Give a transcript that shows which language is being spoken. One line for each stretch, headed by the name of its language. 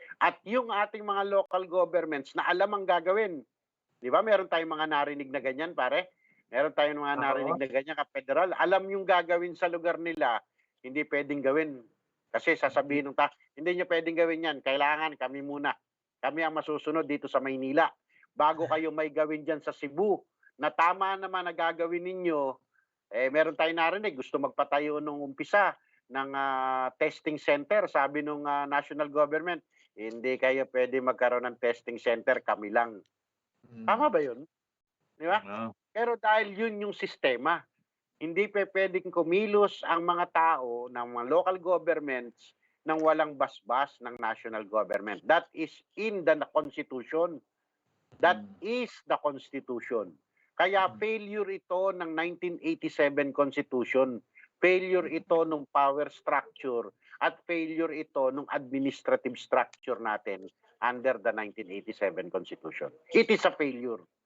Filipino: At yung ating mga local governments na alam ang gagawin, di ba? Meron tayong mga narinig na ganyan, pare. Meron tayong mga narinig na ganyan ka-federal. Alam yung gagawin sa lugar nila, hindi pwedeng gawin. Kasi sasabihin ng hindi nyo pwedeng gawin yan. Kailangan kami muna. Kami ang masusunod dito sa Maynila. Bago kayo may gawin dyan sa Cebu, na tama naman na gagawin ninyo, meron tayong narinig, gusto magpatayo nung umpisa ng testing center. Sabi nung national government, hindi kayo pwede magkaroon ng testing center, kami lang. Tama ba yun? Di ba? Pero dahil yun yung sistema, hindi pwedeng kumilos ang mga tao ng mga local governments nang walang basbas ng national government.
English: That is in the Constitution. That is the Constitution.
Filipino: Kaya failure ito ng 1987 Constitution. Failure ito ng power structure at failure ito ng administrative structure natin under the 1987 Constitution.
English: It is a failure.